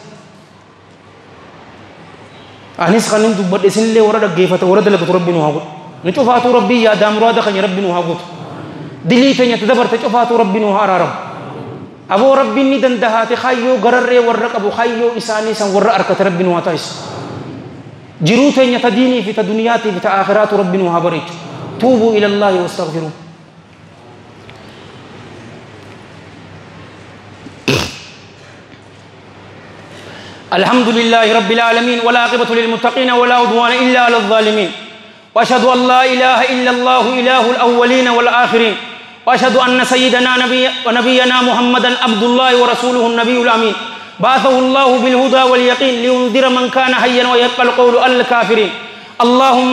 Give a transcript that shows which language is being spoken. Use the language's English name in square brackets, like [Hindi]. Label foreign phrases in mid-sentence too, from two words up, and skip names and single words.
[Oromo] anis kanin dubbadhe isinillee warra dhaggeeffata warra dalagatu rabbi nu haa godhu ni cufaatu rabbii yaadaa muraada kanya rabbi nu haa godhu dilii teenya tadabarte cufaatu rabbi nu haa araaramu aboo rabbiin ni dandahaate kayyoo gararree warra qabu kayyoo isaanii san warra arkate rabbi nu haa taasisu jiruu teenya ta diinii fi ta duniyaatii fi ta aakhiraatu rabbi nu haa bareechu [Arabic] توبوا إلى الله واستغفروا الحمد لله رب العالمين والعاقبة للمتقين ولا عدوان إلا على الظالمين وأشهد أن لا إله إلا الله إله الأولين والآخرين وأشهد أن سيدنا ونبينا محمدا عبد الله ورسوله النبي الأمين بعثه الله بالهدى واليقين لينذر من كان حيا ويبقى القول على الكافرين اللهم